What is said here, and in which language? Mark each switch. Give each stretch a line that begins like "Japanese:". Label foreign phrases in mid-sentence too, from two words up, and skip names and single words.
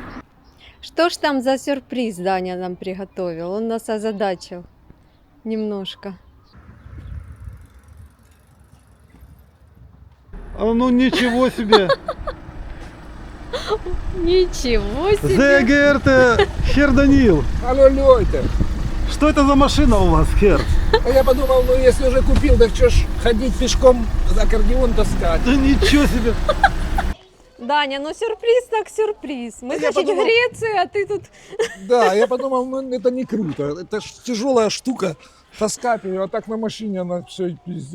Russian: Что ж там за сюрприз Даня нам приготовил? Он нас озадачил немножко. А ну ничего себе! Ничего себе!
German: Sehr geehrter Herr Данил!
Russian: Алло, Лёйта, Что это за машина у вас, Хер? а я подумал, ну если уже купил, так что ж ходить пешком, аккордеон таскать. Да ничего себе! Даня, ну сюрприз так сюрприз. Мы, Я значит, подумал- в Греции, а ты тут... Да, я подумал, ну это не круто, это ж тяжелая штука, таскать ее, а так на машине она все везет.